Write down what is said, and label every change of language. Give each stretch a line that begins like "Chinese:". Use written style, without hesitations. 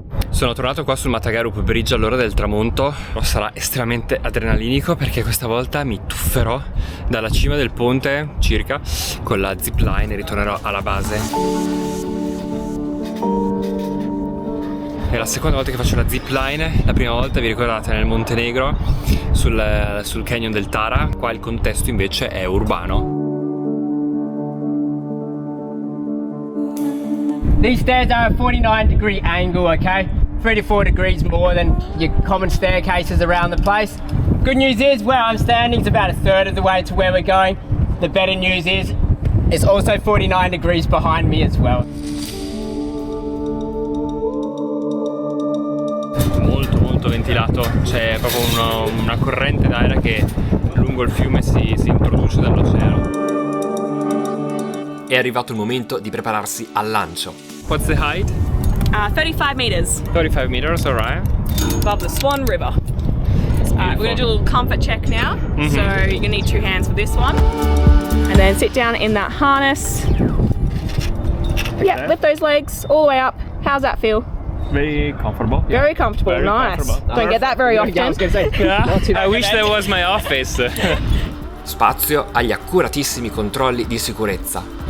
Italian: Sono tornato qua sul Matagarup Bridge all'ora del tramonto. Sarà estremamente adrenalinico perché questa volta mi tufferò dalla cima del ponte circa con la zipline e ritornerò alla base. È la seconda volta che faccio la zipline. La prima volta, vi ricordate, nel Montenegro sul canyon del Tara. Qua il contesto invece è urbano.
English: These stairs are a 49-degree angle, okay? 3 to 4 degrees more than your common staircases around the place. Good news is, where I'm standing is about a third of the way to where we're going. The better news is, it's also 49 degrees behind me as well.
Italian: Molto ventilato, c'è proprio una corrente d'aria che lungo il fiume si introduce dall'oceano. È arrivato il momento di prepararsi al lancio.
English: What's the height? 35 meters 35 meters, alright. above the Swan River. Alright, we're gonna do a little comfort check now. So you're gonna need 2 hands for this one. And then sit down in that harness. Yeah, lift those legs all the way up. How's that feel? Very comfortable. Very comfortable, Very nice. comfortable. Don't get that very often. Yeah, I was gonna say. I wish that was my office.
Italian: Spazio agli accuratissimi controlli di sicurezza.